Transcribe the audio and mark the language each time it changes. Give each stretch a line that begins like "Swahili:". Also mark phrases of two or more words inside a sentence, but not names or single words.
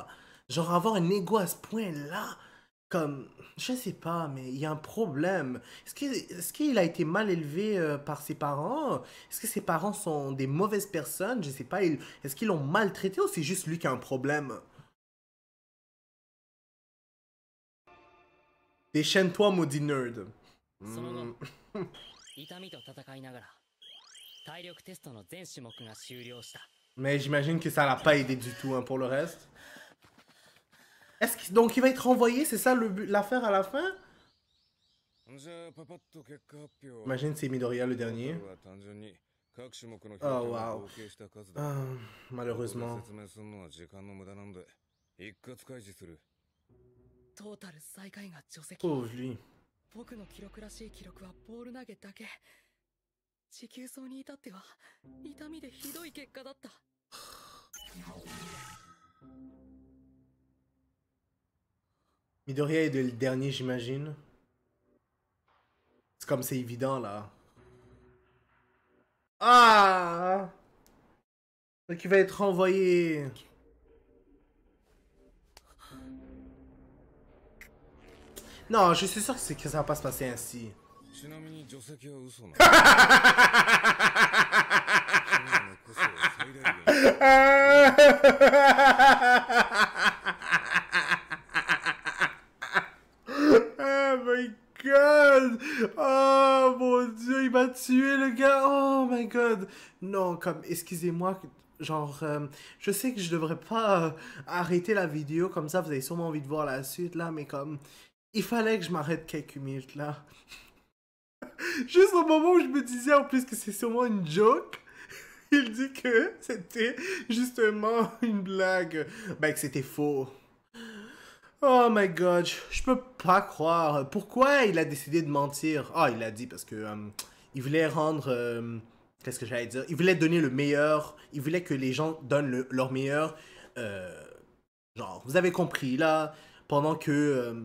French: Genre, avoir un ego à ce point-là, comme, je sais pas, mais il y a un problème. Est-ce qu'il a été mal élevé par ses parents? Est-ce que ses parents sont des mauvaises personnes? Je sais pas, est-ce qu'ils l'ont maltraité ou c'est juste lui qui a un problème? Déchaîne-toi, maudit nerd.
Japanese: その後 Hmm. 痛みと戦いながら体力テストの全種目が終了した。
French: Mais j'imagine que ça l'a pas aidé du tout hein, pour le reste. Donc il va être renvoyé, c'est ça l'affaire à la fin?
Japanese: じゃあパパッと結果発表。
French: Imagine c'est Midoriya le dernier.
Japanese: は単純に各種目の評 Oh 価を wow. 合計した数だ。
French: Malheureusement.
Japanese: 説明するのは時間の無駄なんで一括開示する。トータル最下位が除籍。
French: Pauvre lui.
Japanese: 僕の記録らしい記録はボール投げだけ。持久走に至っては痛みでひどい結果だった。
French: Midoriya est le dernier, j'imagine. C'est comme c'est évident là. Ah! Donc il va être renvoyé. Non, je suis sûr que ça va pas se passer ainsi.
Japanese: ちなみに除籍は嘘なの。こそ最大限。
English: Oh my god!
French: Oh mon dieu, il m'a tué le gars!
English: Oh my god!
French: Non, comme, excusez-moi, genre, je sais que je devrais pas arrêter la vidéo, comme ça vous avez sûrement envie de voir la suite là, mais comme, il fallait que je m'arrête quelques minutes là. Juste au moment où je me disais en plus que c'est sûrement une joke, il dit que c'était justement une blague. Ben que c'était faux.
English: Oh my god,
French: je peux pas croire. Pourquoi il a décidé de mentir? Ah, il a dit parce que il voulait rendre... qu'est-ce que j'allais dire? Il voulait donner le meilleur. Il voulait que les gens donnent leur meilleur. Genre, vous avez compris, là, pendant que...